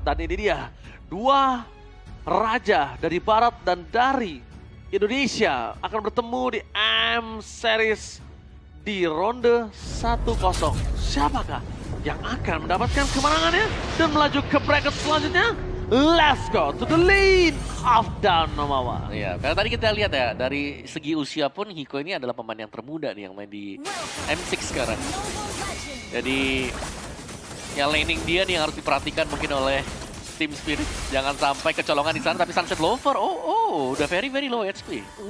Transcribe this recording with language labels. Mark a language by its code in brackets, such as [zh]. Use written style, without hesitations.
[id] Dan ini dia, dua raja dari barat dan dari Indonesia akan bertemu di M Series di ronde 1-0. Siapakah yang akan mendapatkan kemenangannya dan melaju ke bracket selanjutnya? [en] Let's go to the lane of Danomawa. [id] Iya, karena tadi kita lihat ya, dari segi usia pun Hiko ini adalah pemain yang termuda nih yang main di M6 sekarang. Jadi, ya laning dia nih yang harus diperhatikan mungkin oleh Team Spirit. Jangan sampai kecolongan di sana, tapi Sunset Lover, udah [en] very low HP.